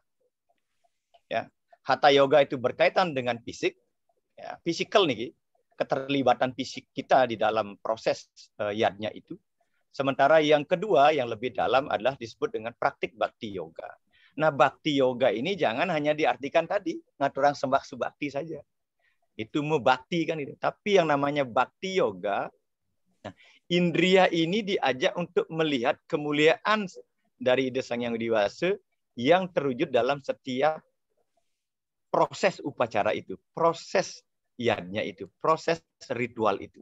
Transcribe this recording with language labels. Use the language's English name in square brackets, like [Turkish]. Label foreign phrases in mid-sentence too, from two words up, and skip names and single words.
[Indonesian] Ya, hatha yoga itu berkaitan dengan fisik, ya, physical nih, keterlibatan fisik kita di dalam proses yadnya itu. Sementara yang kedua, yang lebih dalam adalah disebut dengan praktik bhakti yoga. Nah, bhakti yoga ini jangan hanya diartikan tadi [Balinese] ngaturang sembah subakti [Indonesian] saja. Itu mebakti kan itu. Tapi yang namanya bhakti yoga, nah, indria ini diajak untuk melihat kemuliaan dari Ida Sang Yang Widi-Wasa yang terwujud dalam setiap proses upacara itu, proses yadnya itu, proses ritual itu.